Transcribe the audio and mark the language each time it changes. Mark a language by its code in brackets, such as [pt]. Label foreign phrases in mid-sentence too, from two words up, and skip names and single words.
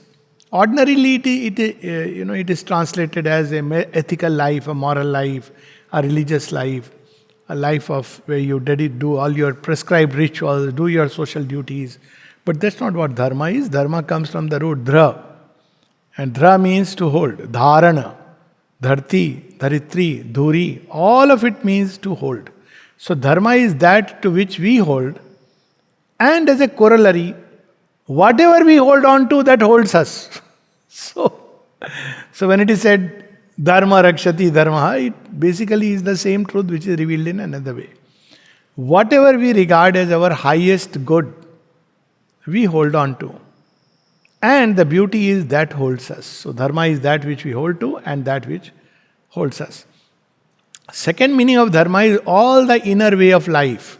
[en] Ordinarily, it is translated as an ethical life, a moral life, a religious life, a life of where you do all your prescribed rituals, do your social duties. But that's not what dharma is. Dharma comes from the root dhra. And dhra means to hold. [sa] Dharana, dharti, dharitri, dhuri. [en] All of it means to hold. So dharma is that to which we hold. And as a corollary, whatever we hold on to, that holds us. So when it is said, [sa] dharma rakshati dharma, [en] it basically is the same truth which is revealed in another way. Whatever we regard as our highest good, we hold on to. And the beauty is that holds us. So dharma is that which we hold to and that which holds us. Second meaning of dharma is all the inner way of life.